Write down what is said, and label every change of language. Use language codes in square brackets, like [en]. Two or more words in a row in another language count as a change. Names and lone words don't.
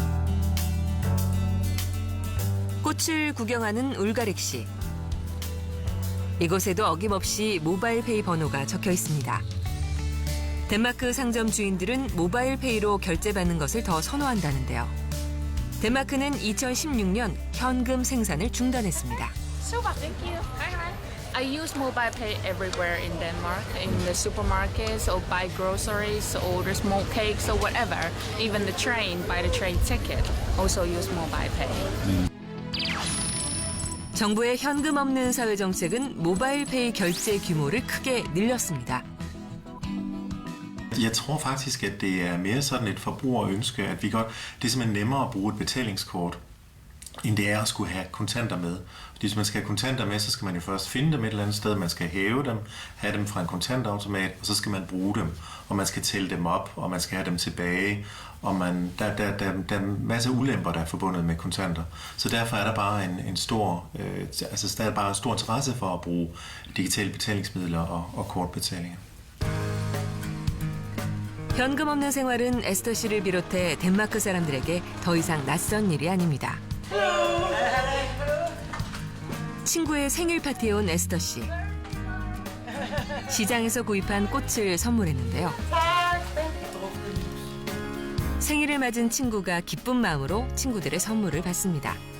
[ko] 꽃을 구경하는 울가릭 씨. 이곳에도 어김없이 모바일페이 번호가 적혀 있습니다. 덴마크 상점 주인들은 모바일페이로 결제받는 것을 더 선호한다는데요. 덴마크는 2016년 현금 생산을 중단했습니다. [en] Super, thank you. I use MobilePay everywhere in Denmark, in the supermarkets, or buy groceries, order small cakes, or whatever. Even the train, buy the train ticket, also use MobilePay. [ko] 정부의 현금 없는 사회 정책은 모바일페이 결제 규모를 크게 늘렸습니다. [da] Jeg tror faktisk, at det er mere sådan et forbrugerønske, at det er simpelthen nemmere at bruge et betalingskort, end det er at skulle have kontanter med. Fordi hvis man skal have kontanter med, så skal man jo først finde dem et eller andet sted, man skal hæve dem, have dem fra en kontantautomat, og så skal man bruge dem, og man skal tælle dem op, og man skal have dem tilbage, og der er en masse ulemper, der er forbundet med kontanter. Så derfor er der bare en stor interesse for at bruge digitale betalingsmidler og kortbetalinger. [ko] 현금 없는 생활은 에스터 씨를 비롯해 덴마크 사람들에게 더 이상 낯선 일이 아닙니다. 친구의 생일 파티에 온 에스터 씨. 시장에서 구입한 꽃을 선물했는데요. 생일을 맞은 친구가 기쁜 마음으로 친구들의 선물을 받습니다.